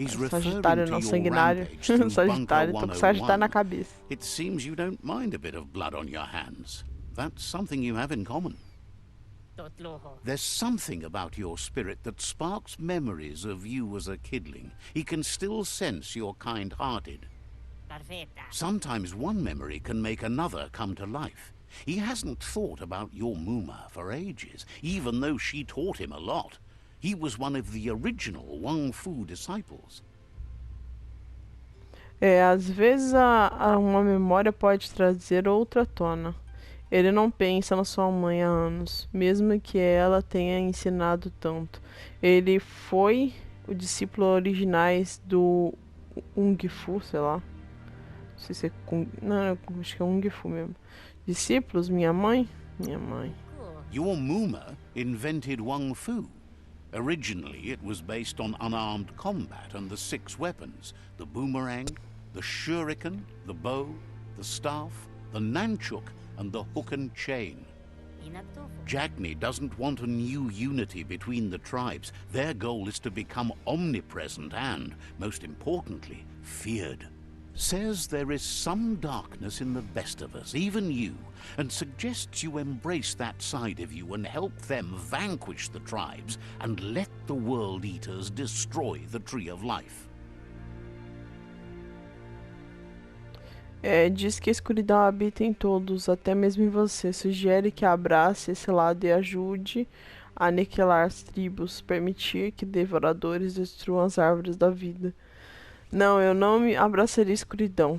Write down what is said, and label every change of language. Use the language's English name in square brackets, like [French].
[Portuguese] Sagitário não, sanguinário. Sagitário, tô com Sagitário na cabeça. [English] It seems you don't mind a bit of blood on your hands. That's something you have in common. There's something about your spirit that sparks memories of you as a kidling. He can still sense you're kind-hearted. Sometimes one memory can make another come to life. He hasn't thought about your Muma for ages, even though she taught him a lot. He was one of the original Wang Fu disciples. [Portuguese] Às vezes uma memória pode trazer outra à tona. Ele não pensa na sua mãe há anos, mesmo que ela tenha ensinado tanto. Ele foi o discípulo originais do Ung Fu, sei lá. Não sei se é não, acho que é Ung Fu mesmo. Discípulos, minha mãe? Minha mãe. [English] Your Muma invented Wang Fu. Originally, it was based on unarmed combat and the 6 weapons: the boomerang, the shuriken, the bow, the staff, the nunchuk, and the hook and chain. Jagni doesn't want a new unity between the tribes. Their goal is to become omnipresent and, most importantly, feared. Says there is some darkness in the best of us, even you, and suggests you embrace that side of you and help them vanquish the tribes and let the World Eaters destroy the Tree of Life. [Portuguese] Diz que a escuridão habita em todos, até mesmo em você. Sugere que abrace esse lado e ajude a aniquilar as tribos, permitir que devoradores destruam as árvores da vida. Não, eu não me abraçaria a escuridão.